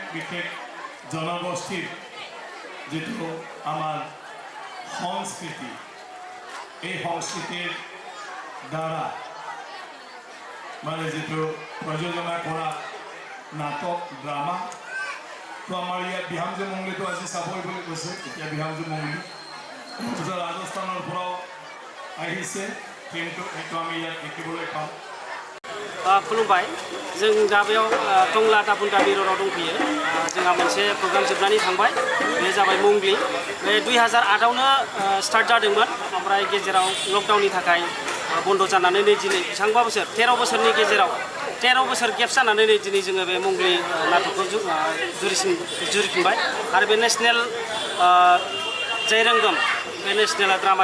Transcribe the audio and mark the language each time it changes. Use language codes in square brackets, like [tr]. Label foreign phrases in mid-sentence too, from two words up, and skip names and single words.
[as] বিশেষ জনগোষ্ঠীৰ যিটো আমাৰ সংস্কৃতি এই সংস্কৃতিৰ দ্বাৰা মানে যিটো প্ৰযোজনা কৰা নাটক ড্ৰামা তো আমাৰ ইয়াত বিহামজু মংগলীটো আজি চাবই বুলি কৈছে এতিয়া বিহামজু মংগলী ৰাজস্থানৰ পৰাও আহিছে কিন্তু এইটো আমি ইয়াত দেখিবলৈ পাওঁ [brx] खुलुमबाय जों दा बेयाव टंला दापुन दा मिरराव दंफैयो जोंहा मोनसे प्रग्राम जोबनानै थांबाय बे जाबाय मंगली बे 2008आवनो स्टार्ट जादोंमोन ओमफ्राय गेजेराव लकडाउननि थाखाय बन्द जानानै नै दिनै बेसेबांबा बोसोर 13 बोसोरनि गेजेराव 13 बोसोर गेप जानानै नै दिनै जोङो बे मंगली नाटकखौ जुरिफिनबाय आरो बे नेसनेल जायरांगाम बे [en] national drama